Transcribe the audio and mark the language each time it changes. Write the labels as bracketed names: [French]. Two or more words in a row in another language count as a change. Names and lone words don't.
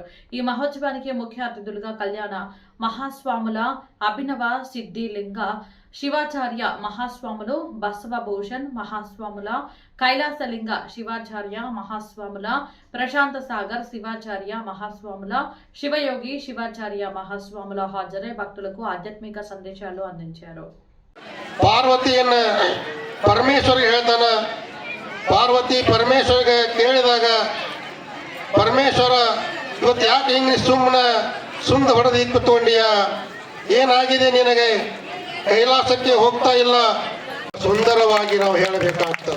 [Telugu] ఈ మహోత్సవానికి ముఖ్య అతిథులుగా కళ్యాణ మహాస్వాముల అభినవ సిద్ధిలింగ శివాచార్య మహాస్వాములు, బసవభూషణ్ మహాస్వాముల, కైలాసలింగ శివాచార్య మహాస్వాముల, ప్రశాంత సాగర్ శివాచార్య మహాస్వాముల, శివయోగి శివాచార్య మహాస్వాముల హాజరై భక్తులకు ఆధ్యాత్మిక సందేశాలు అందించారు. [Kannada] ಪಾರ್ವತಿಯನ್ನ ಪರಮೇಶ್ವರಿಗೆ ಹೇಳ್ತಾನ. ಪಾರ್ವತಿ ಪರಮೇಶ್ವರಿಗೆ ಕೇಳಿದಾಗ ಪರಮೇಶ್ವರ ಇವತ್ತು ಯಾಕೆ ಹಿಂಗೆ ಸುಮ್ಮನೆ ಸುಂದ ಹೊಡೆದು ಇಕ್ಕುತ್ಕೊಂಡಿಯ, ಏನಾಗಿದೆ ನಿನಗೆ, ಕೈಲಾಸಕ್ಕೆ ಹೋಗ್ತಾ ಇಲ್ಲ, ಸುಂದರವಾಗಿ ನಾವು ಹೇಳಬೇಕಾಗ್ತದೆ.